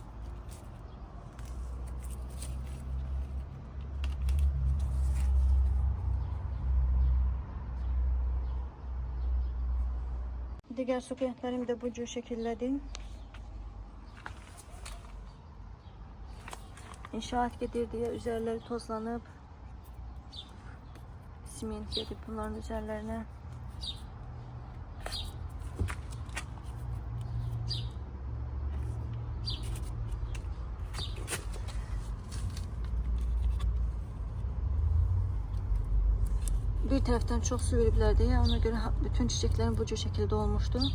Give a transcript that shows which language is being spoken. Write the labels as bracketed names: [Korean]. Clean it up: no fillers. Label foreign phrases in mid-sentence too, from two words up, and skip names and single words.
[Azerbaijani] Digər sukulentlərim də bu cür şəkildədir. [Turkish] İnşaat gedir diye üzerleri tozlanıp siment gedib bunların üzerlerine. Bir taraftan çok su veriblər diye ona göre bütün çiçeklerin bu cür şekilde olmuştu.